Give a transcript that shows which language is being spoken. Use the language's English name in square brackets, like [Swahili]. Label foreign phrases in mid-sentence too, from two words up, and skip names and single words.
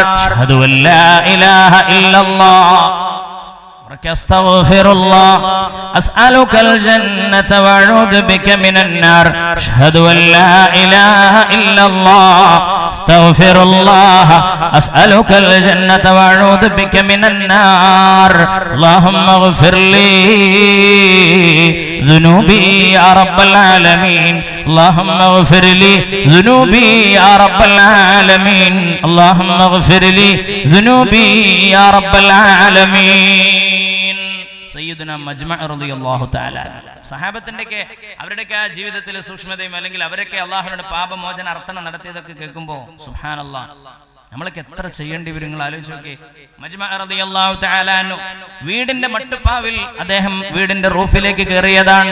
[Arabic] أشهد أن لا إله إلا الله أستغفر الله أسألك الجنة وأعوذ بك من النار. أشهد أن لا إله إلا الله أستغفر الله أسألك الجنة وأعوذ بك من النار. اللهم اغفر لي ذنوبي يا رب العالمين. اللهم اغفر لي ذنوبي يا رب العالمين. اللهم اغفر لي ذنوبي يا رب العالمين. [Malayalam] സയ്യിദുന മജ്മഅ [Arabic] رضي الله تعالى [Malayalam] സഹാബത്തിന്റെയൊക്കെ അവരുടെയൊക്കെ ആ ജീവിതത്തിലെ സൂക്ഷ്മതയും അല്ലെങ്കിൽ അവരൊക്കെ അള്ളാഹുവിനോട് പാപമോചന അർത്ഥന നടത്തിയതൊക്കെ കേൾക്കുമ്പോൾ സുബ്ഹാനല്ലാഹ് നമ്മളൊക്കെ എത്ര ചെയ്യേണ്ടി വരും നിങ്ങൾ ആലോചിച്ച് നോക്കി. മജ്മഅ [Arabic] رضي الله تعالى عنه [Malayalam] വീടിന്റെ മട്ടുപ്പാവിൽ അദ്ദേഹം വീടിന്റെ റൂഫിലേക്ക് കയറിയതാണ്.